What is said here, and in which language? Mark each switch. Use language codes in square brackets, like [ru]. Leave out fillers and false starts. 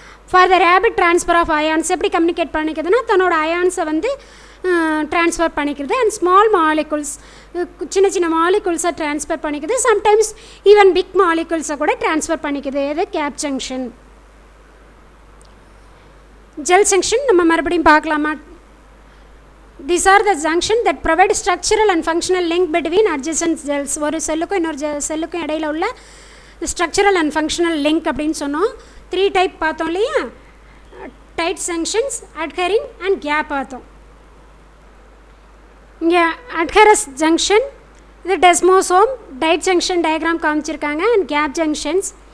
[en] for the rapid transfer of ions, [ta] எப்படி communicate பண்ணிக்கிறதுனா தன்னோட அயான்ஸை வந்து ட்ரான்ஸ்ஃபர் பண்ணிக்கிறது. [en] and small molecules, [ta] சின்ன சின்ன மாலிகுல்ஸை ட்ரான்ஸ்ஃபர் பண்ணிக்குது. [en] sometimes even big [ta] மாலிகுல்ஸை கூட ட்ரான்ஸ்ஃபர் பண்ணிக்குது. இது கேப் ஜங்ஷன். ஜெல் ஜங்ஷன் நம்ம மறுபடியும் பார்க்கலாமா. [en] These are the junction that provide structural and functional link between adjacent cells. [ta] ஒரு செல்லுக்கும் இன்னொரு செல்லுக்கும் இடையில உள்ள ஸ்ட்ரக்சரல் அண்ட் ஃபங்க்ஷனல் லிங்க் அப்படின்னு சொன்னோம். 3 டைப் பார்த்தோம் இல்லையா, டைட் ஜங்ஷன்ஸ், அட்ஹரிங் அண்ட் கேப் பார்த்தோம். இங்கே அட்ஹரஸ் ஜங்ஷன், இது டெஸ்மோசோம், டைட் ஜங்ஷன் டயக்ராம் காமிச்சிருக்காங்க அண்ட் கேப் ஜங்ஷன்ஸ்.